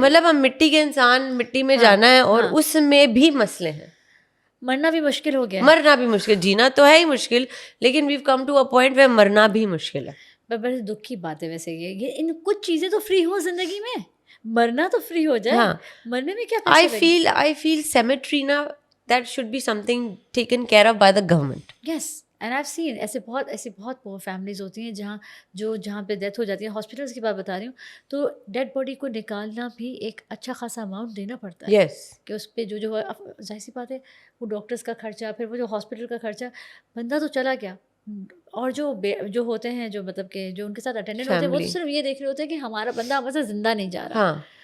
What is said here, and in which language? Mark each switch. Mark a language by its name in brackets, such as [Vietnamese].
[Urdu] مطلب ہم مٹی کے انسان, مٹی میں جانا ہے, اور اس میں بھی مسئلے ہیں. مرنا بھی مشکل ہو گیا, مرنا بھی مشکل, جینا تو ہے ہی مشکل, لیکن [English] we've come to a point [Urdu] وے مرنا بھی مشکل ہے. بڑے دکھ کی بات ہے ویسے یہ ان کچھ چیزیں تو فری ہو زندگی میں, مرنا تو فری ہو جائے. مرنے میں کیا [English] I feel cemetery نا, that should be something taken care of by the government. Yes. And I seen [Urdu] ایسے بہت فیملیز ہوتی ہیں جہاں پہ ڈیتھ ہو جاتی ہے. ہاسپٹلس کی بات بتا رہی ہوں, تو ڈیڈ باڈی کو نکالنا بھی ایک اچھا خاصا اماؤنٹ دینا پڑتا ہے. کہ اس پہ جو ظاہر سی بات ہے, وہ ڈاکٹرس کا خرچہ, پھر وہ جو ہاسپٹل کا خرچہ, بندہ تو چلا گیا, اور جو ہوتے ہیں, جو مطلب کہ جو ان کے ساتھ اٹینڈنٹ ہوتے ہیں, وہ تو صرف یہ دیکھ رہے ہوتے ہیں کہ ہمارا بندہ ہمارے سے زندہ نہیں جا رہا.